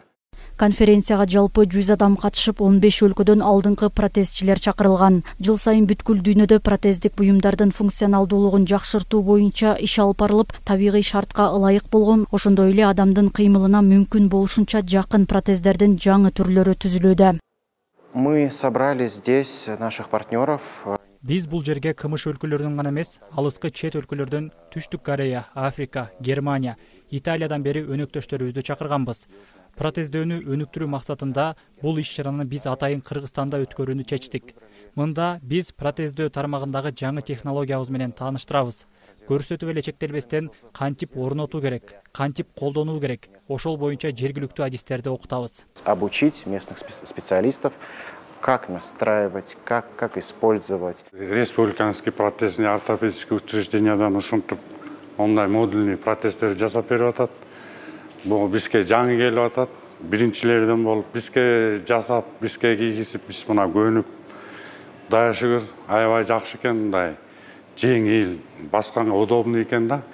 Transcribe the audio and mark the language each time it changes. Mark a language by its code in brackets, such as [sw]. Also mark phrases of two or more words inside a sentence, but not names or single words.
[ky] Конференцияга жалпы 100 адам катышып, 15 өлкөдөн алдыңкы протезчилер чакырылган. Жыл сайын бүткүл дүйнөдө протездик буюмдардын функционалдуулугун жакшыртуу боюнча иш алып барылып, табигый шартка ылайык болгон, ошондой эле адамдын кыймылына мүмкүн болушунча жакын протездердин жаңы түрлөрү түзүлүүдө. [ru] Мы собрали здесь наших партнеров. [ky] Биз бул жерге кымыш өлкөлөрүнүн гана эмес, алыскы чет өлкөлөрдөн Түштүк Корея, Африка, Германия, Италиядан бери өнөктөштөрүбүздү чакырганбыз. Протездөөнү өнүктүрүү максатында бул иш-чараны биз атайын Кыргызстанда өткөрүүнү чечтик. Мында биз протездөө тармагындагы жаңы технологиябыз менен тааныштырабыз. Көрсөтүп эле чектелбестен кантип орнотуу керек, кантип колдонуу керек, ошол боюнча жергиликтүү адистерди окутабыз. [ru] Обучить местных специалистов, как настраивать, как использовать. Республиканский протезный ортопедический [ky] учреждениядан ушинтип ондай модульный протездерди жасап берип атат. Бул бизге жаңы келип атат. Биринчилерден болуп бизге жасап, бизге кийгизип, биз мына көнүп Құдайға шүгүр, аябай жакшы экен, мындай жеңил, басканга удобный экен да.